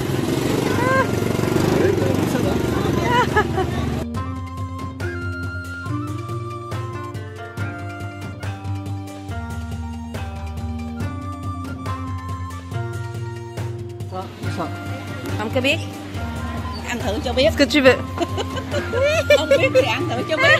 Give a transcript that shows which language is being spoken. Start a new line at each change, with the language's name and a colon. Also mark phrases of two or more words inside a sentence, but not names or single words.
French: Ça va.
Vietnamese: Không có biết. Ăn thử cho biết.
French: Ce que tu veux.
Vietnamese: Không biết thì ăn thử cho biết.